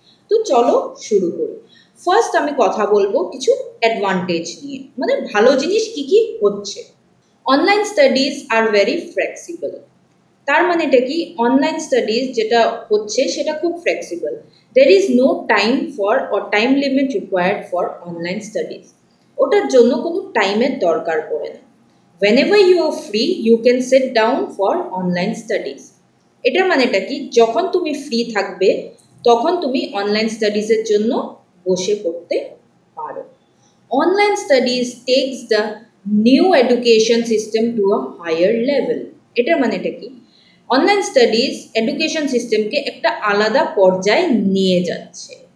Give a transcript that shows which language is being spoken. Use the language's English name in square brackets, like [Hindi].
[Bangla] তো চলো শুরু করি। ফার্স্ট আমি কথা বলবো কিছু অ্যাডভান্টেজ নিয়ে, মানে ভালো জিনিস কি কি হচ্ছে। [English] Online studies are very flexible. [Bangla] তার মানেটা কি, অনলাইন স্টাডিজ যেটা হচ্ছে সেটা খুব flexible. [English] There is no time for or time limit required for online studies. [Bangla] ওটার জন্য কোনো টাইমের দরকার পড়ে না। [English] whenever you are free you can sit down for online studies। [Bangla] এটার মানেটা কি, যখন তুমি ফ্রি থাকবে তখন তুমি অনলাইন স্টাডিজের জন্য বসে পড়তে পারো। [English] Online studies takes the new education system to a higher level. [Bangla] এটার মানেটা কি, অনলাইন স্টাডিজ এডুকেশন সিস্টেমকে একটা আলাদা পর্যায়ে নিয়ে যাচ্ছে।